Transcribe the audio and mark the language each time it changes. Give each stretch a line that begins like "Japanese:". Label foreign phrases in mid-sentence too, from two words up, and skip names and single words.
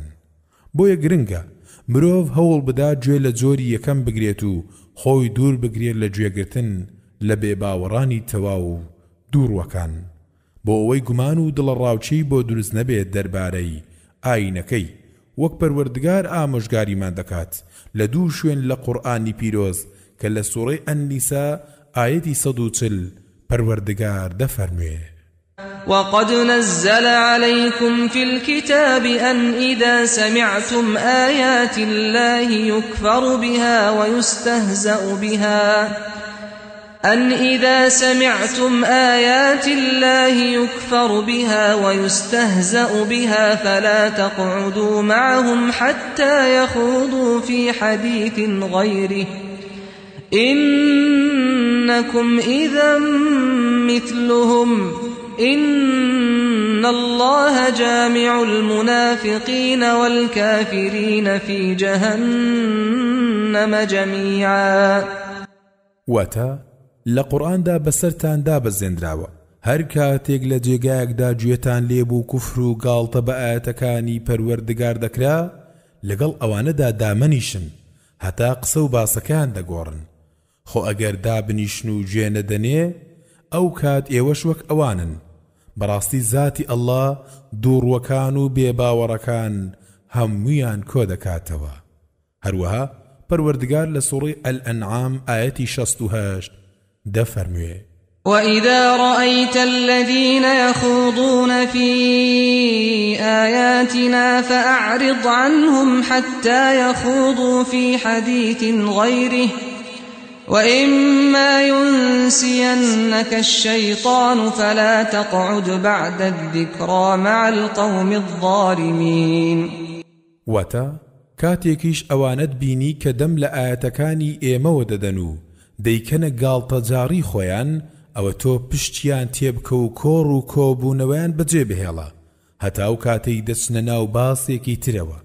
Central Kurdish: بۆیە گرنگە مرۆڤ هەوڵ بدا گوێ لە جۆری یەکەم بگرێت و خۆی دوور بگرێت لە گوێگرتن لە بێباوەڕانی تەواو و دووڕوەکان بۆ ئەوەی گومان و دڵەڕاوچی بۆ دروست نەبێت دەربارەی ئاینەکەی وەک پەروەردگار ئامۆژگاریمان دەکات لە دوو شوێن لە قورئانی پیرۆز کە لە سوورەی ئەننیسا ئایەتی 140 پەروەردگار دەفەرموێ:
Arabic: وقد نزل عليكم في الكتاب أن إذا سمعتم آيات الله يكفر بها ويستهزأ بها فلا تقعدوا معهم حتى يخوضوا في حديث غيره إنكم إذا مثلهم إن الله جامع المنافقين والكافرين في جهنم جميعا.
Central Kurdish: واتا لقرآن دا بسرتان دا بزندراوە هەر کاتێک لە جێگایەکدا گوێتان لێبوو کوفر و گاڵتە بە ئاەتەکانی پەروەردگار دەکرا لەگەڵ ئەوانەدا دامەنیشن هەتا قسە و باسەکان دەگۆڕن. خۆ ئەگەر دابنیشن و گوێ نەدەنێ ئەو کات ئێوەش وەک ئەوانن. بەڕاستی ذاتی ئەڵڵا دووڕوەکان و بێباوەڕەکان هەموویان کۆ دەکاتەوە. هەروەها پەروەردگار لە سوورەی ئەلئەنعام ئایەتی 68 دەفەرموێ:
Arabic: وإذا رأيت الذين يخوضون في آياتنا فأعرض عنهم حتى يخوضوا في حديث غيره وإما ينسينك الشيطان فلا تقعد بعد الذكرى مع القوم الظالمين.
Central Kurdish: واتا کاتێکیش ئەوانت بینی کە دەم لە ئاەتەکانی ئێمەوە دەدەن و دەیکەنە گاڵتەجاری خۆیان ئەوە تۆ پشتیان تێبکە و کۆڕ و کۆبوونەوەیان بەجێ بهێڵە هەتا ئەو کاتەی دەچنە ناو باسێکی ترەوە.